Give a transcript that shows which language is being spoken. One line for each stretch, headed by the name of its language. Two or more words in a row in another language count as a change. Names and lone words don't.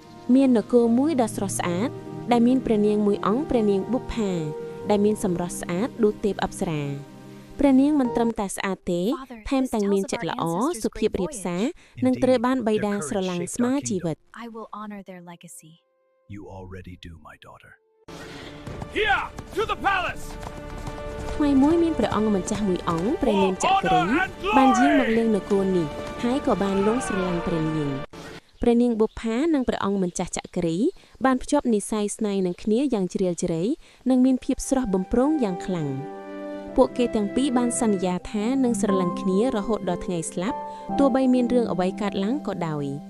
Khmer: មាននគរមួយដ៏ស្រស់ស្អាតដែលមានព្រះនាងមួយអង្គព្រះនាងបុប្ផាដែលមានសម្រស់ស្អាតដូចទេពអប្សរាព្រះនាងមិនត្រឹមតែស្អាតទេថែមទាំងមានចិត្តល្អសុភាពរាបសារនិងត្រូវបានបិតាស្រឡាញ់ស្មើជីវិត
English: You already do, my daughter. Here to the palace.
Khmer: ថ្ងៃមួយមានព្រះអង្គម្ចាស់មួយអង្គព្រះនាមចក្រីបានយាងមកលេងនគរនេះហើយក៏បានលងស្រឡាញ់ព្រះនាងបុប្ផានិងព្រះអង្គម្ចាស់ចក្រីបានភ្ជាប់និស្ស័យស្នេហ៍នឹងគ្នាយ៉ាងជ្រាលជ្រៅនិងមានភាពស្រស់បំព្រងយ៉ាងខ្លាំងពួកគេទាំងពីរបានសន្យាថានឹងស្រឡាញ់គ្នារហូតដល់ថ្ងៃស្លាប់ទោះបីមានរឿងអ្វីកើតឡើងក៏ដោយ